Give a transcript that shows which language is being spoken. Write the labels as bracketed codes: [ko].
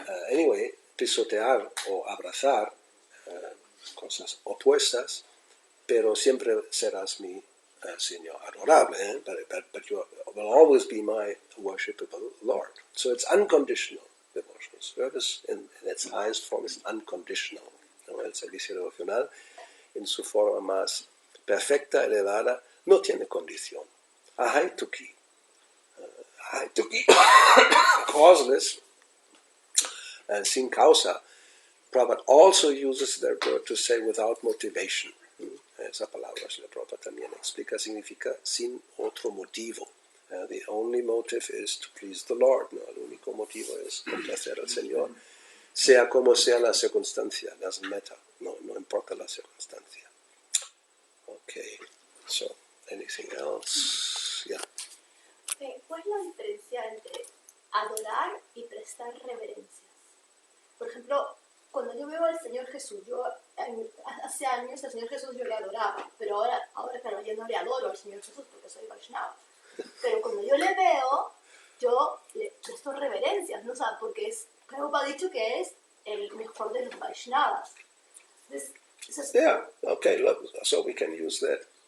[es] Anyway, pisotear o abrazar cosas opuestas, pero siempre serás mi Señor adorable, [en] but you will always be my worshipable Lord. So it's unconditional devotional service, in its highest form is unconditional. [es] El servicio devocional, en su forma más perfecta, elevada, no tiene condición. [en] Ahaituki, causeless, and [es] sin causa. [en] Prabhupada also uses that word to say without motivation. [es] Esa palabra Srila Prabhupada también explica, significa sin otro motivo. [en] The only motive is to please the Lord. [es] ¿No? El único motivo es complacer al Señor. Sea como sea la circunstancia, [en] doesn't matter. [es] No importa la circunstancia. [en] Okay, so anything else? Yeah. [es] ¿Cuál es la diferencia entre adorar y prestar reverencias? Por ejemplo, cuando yo veo al Señor Jesús, yo hace años al Señor Jesús yo le adoraba, pero ahora claro, yo no le adoro al Señor Jesús porque soy Vaishnava. Pero cuando yo le veo, yo le presto reverencias, ¿no? O sea, porque Prabhupada ha dicho que es el mejor de los Vaishnavas. Entonces, [en] Yeah, okay, look, so we can use that.